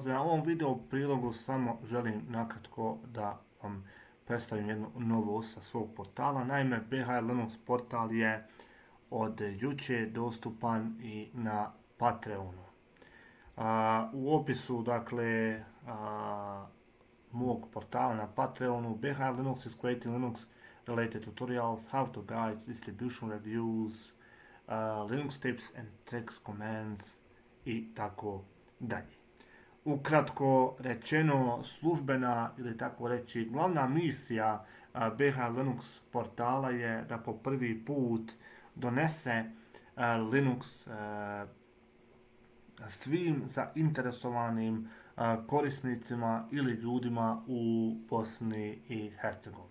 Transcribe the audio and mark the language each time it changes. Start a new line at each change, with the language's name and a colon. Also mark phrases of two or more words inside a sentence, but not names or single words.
Bosnian: U ovom video prilogu samo želim nakratko da vam predstavim jednu novost sa svog portala. Naime, BHL Linux portal je od jučer dostupan i na Patreonu. U opisu, dakle, mog portala na Patreonu,
English: BHL Linux is creating Linux related tutorials, how to guides, distribution reviews, Linux tips and tricks, commands
Bosnian: i tako dalje. Ukratko rečeno, službena ili tako reći glavna misija BH Linux portala je da po prvi put donese Linux svim zainteresovanim korisnicima ili ljudima u Bosni i Hercegovini.